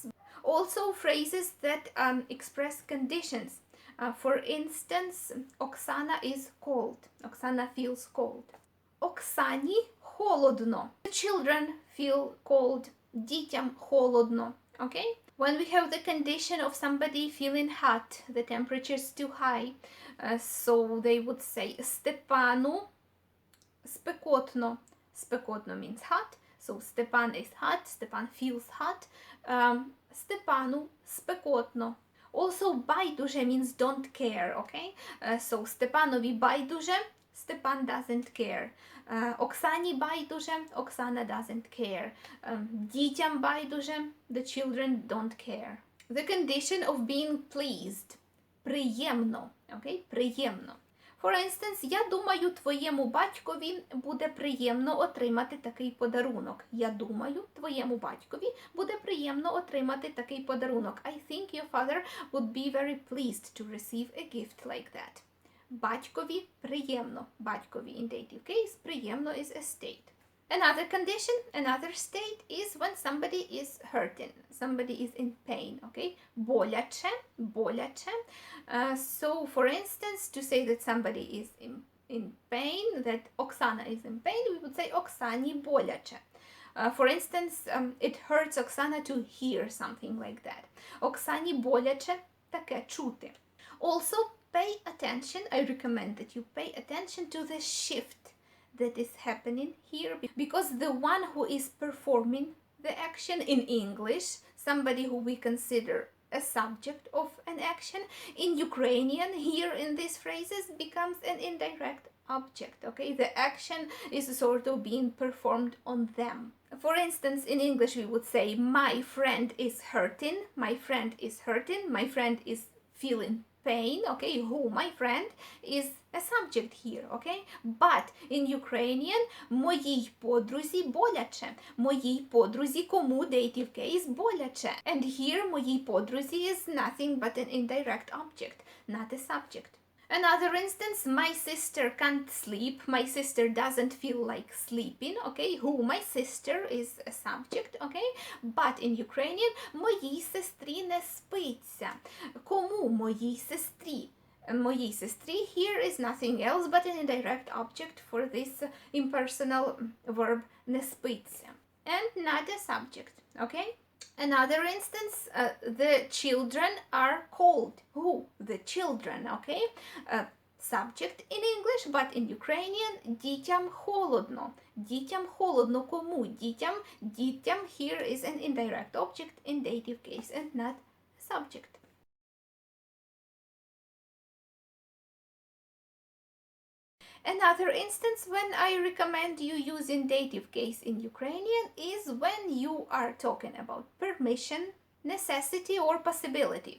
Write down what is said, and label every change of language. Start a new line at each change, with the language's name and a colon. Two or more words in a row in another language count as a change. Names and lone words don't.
English: Also phrases that express conditions. For instance, Oksana is cold. Oksana feels cold.
Ukrainian: Оксані холодно.
English: The children feel cold.
Ukrainian: Дітям холодно.
English: Okay? When we have the condition of somebody feeling hot, the temperature is too high, so they would say
Ukrainian: Степану спекотно.
English: Спекотно means hot. So Stepan is hot. Stepan feels hot.
Ukrainian: Степану спекотно.
English: Also байдуже means don't care, okay?
Ukrainian: So Степанові байдуже,
English: Stepan doesn't care.
Ukrainian: Оксані байдуже,
English: Oksana doesn't care.
Ukrainian: Дітям байдуже,
English: the children don't care. The condition of being pleased.
Ukrainian: Приємно, okay? Приємно.
English: For instance,
Ukrainian: я думаю, твоєму батькові буде приємно отримати такий подарунок. Я думаю, твоєму батькові буде приємно отримати такий подарунок.
English: I think your father would be very pleased to receive a gift like that.
Ukrainian: Батькові приємно. Батькові
English: in dative case, приємно is a state. Another condition, another state is when somebody is hurting. Somebody is in pain, okay?
Ukrainian: Боляче, боляче.
English: So, for instance, to say that somebody is in pain, that Oksana is in pain, we would say
Ukrainian: Оксані боляче.
English: For instance, it hurts Oksana to hear something like that.
Ukrainian: Оксані боляче таке чути.
English: Also, pay attention. I recommend that you pay attention to the shift that is happening here, because the one who is performing the action in English, somebody who we consider a subject of an action, in Ukrainian, here in these phrases, becomes an indirect object, okay? The action is sort of being performed on them. For instance, in English we would say my friend is hurting, my friend is hurting, my friend is feeling pain, okay? Who, my friend, is a subject here, okay? But in Ukrainian,
Ukrainian: моїй подрузі боляче, моїй подрузі, кому
English: dative case
Ukrainian: боляче.
English: And here
Ukrainian: моїй подрузі
English: is nothing but an indirect object, not a subject. Another instance, my sister can't sleep, my sister doesn't feel like sleeping, okay? Who, my sister, is a subject, okay? But in Ukrainian,
Ukrainian: моїй сестрі не спиться. Кому моїй сестрі? Моїй сестрі
English: here is nothing else but an indirect object for this impersonal verb
Ukrainian: не спиться.
English: And not a subject, okay? Another instance, the children are cold. Who? The children, okay? Subject in English, but in Ukrainian,
Ukrainian: дітям холодно. Дітям холодно. Кому? Дітям.
English: Дітям here is an indirect object in dative case and not subject. Another instance when I recommend you using dative case in Ukrainian is when you are talking about permission, necessity, or possibility.